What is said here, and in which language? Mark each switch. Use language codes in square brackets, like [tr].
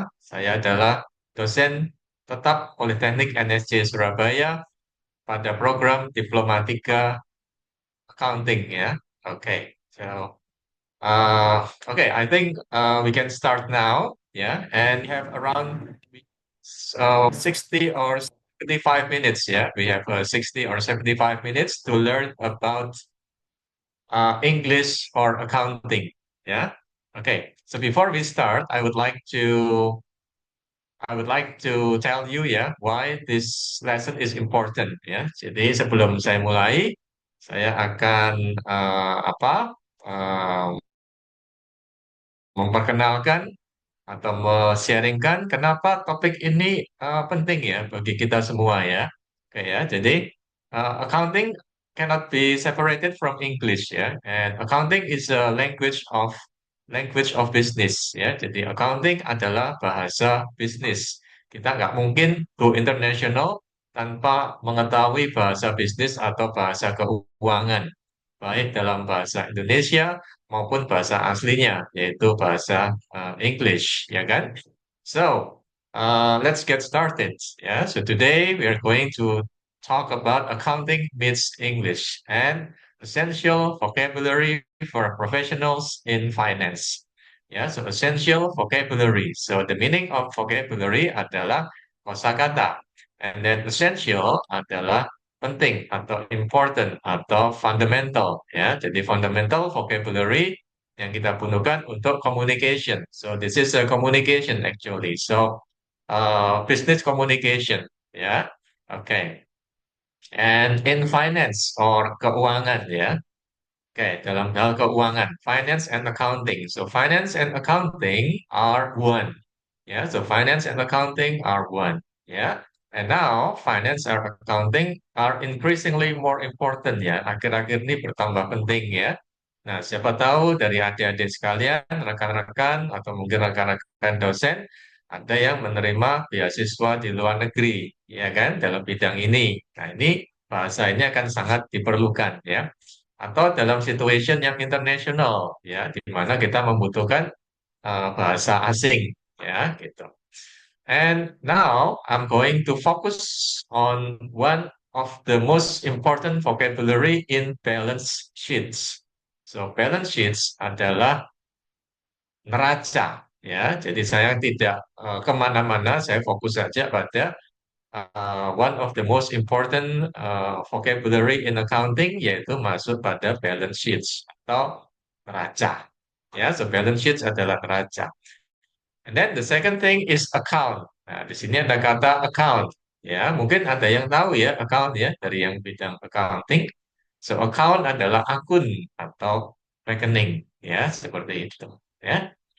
[id] Saya adalah dosen tetap Politeknik NSC Surabaya pada program Diplomatika Accounting, ya. [en] Oke, so okay, I think we can start now. Yeah, and we have around 60 or 75 minutes. Yeah, we have 60 or 75 minutes to learn about English for accounting. Yeah. Okay. So before we start, I would like to tell you ya why this lesson is important ya. [id] Jadi sebelum saya mulai, saya akan uh, memperkenalkan atau sharingkan kenapa topik ini penting ya bagi kita semua ya. [en] Oke ya, jadi accounting cannot be separated from English ya. And accounting is a language of business ya. [id] Jadi accounting adalah bahasa bisnis. Kita nggak mungkin [en] go international [id] tanpa mengetahui bahasa bisnis atau bahasa keuangan, baik dalam bahasa Indonesia maupun bahasa aslinya, yaitu bahasa English, ya kan? [en] So, let's get started. Yeah, so today we are going to talk about accounting meets English and essential vocabulary for professionals in finance. Ya, so essential vocabulary. So the meaning of vocabulary [id] adalah kosakata, [en] and then essential [id] adalah penting atau [en] important atau fundamental ya. [id] Jadi fundamental vocabulary yang kita butuhkan untuk communication. [en] So this is a communication actually. So business communication ya. Okay. And in finance or [id] keuangan ya. [en] Okay, [id] dalam hal keuangan, [en] finance and accounting. So finance and accounting are one. Yeah, so finance and accounting are one. Yeah. And now finance and accounting are increasingly more important ya. [id] Akhir-akhir ini bertambah penting ya. Nah, siapa tahu dari adik-adik sekalian, rekan-rekan atau mungkin rekan-rekan dosen ada yang menerima beasiswa di luar negeri, ya kan, dalam bidang ini. Nah, ini bahasa ini akan sangat diperlukan ya. Atau dalam situation yang internasional ya, di mana kita membutuhkan bahasa asing ya, gitu. [en] And now I'm going to focus on one of the most important vocabulary in balance sheets. So balance sheets [id] adalah neraca ya. Jadi saya tidak kemana-mana, saya fokus saja pada [en] one of the most important vocabulary in accounting [id] yaitu masuk pada balance sheets atau neraca. [en] Ya, so balance sheets [id] adalah neraca. [en] And then the second thing is account. [id] Nah, di sini ada kata account. Ya, mungkin ada yang tahu ya account ya dari yang bidang accounting. So account adalah akun atau rekening ya, seperti itu ya.